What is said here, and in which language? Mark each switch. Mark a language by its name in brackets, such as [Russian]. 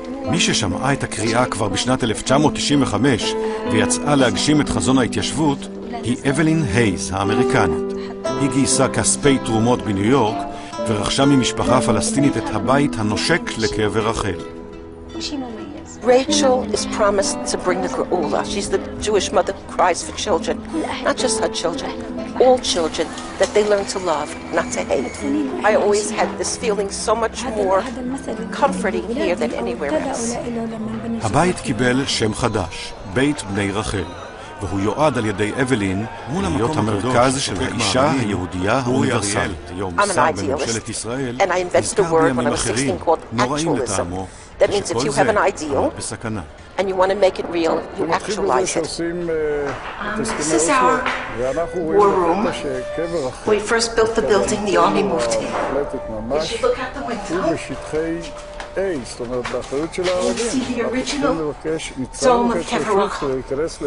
[Hebrew] מי ששמעה את הקריאה כבר בשנת 1995 ויצאה להגשים את חזון ההתיישבות היא אבלין הייז האמריקנית. היא גייסה כספי תרומות בניו יורק ורכשה ממשפחה פלסטינית את הבית הנושק לקבר רחל. [English] Rachel is promised to bring the Geula. She's the Jewish mother who cries for children, not just her children, all children, that they learn to love, not to hate. I always had this feeling so much more comforting here than anywhere else. [Hebrew] הבית קיבל שם חדש, בית בני רחל, והוא יועד על ידי אבלין להיות המרכז של האישה היהודייה האוניברסלית. היום שר בממשלת ישראל נזכר בימים אחרים נוראים לטעמו, [English] That means if you have an ideal and you want to make it real, you actualize it. This is our war room. When we first built the building, the army moved here. If you look out the window, you see the original dome of Kever Rachel.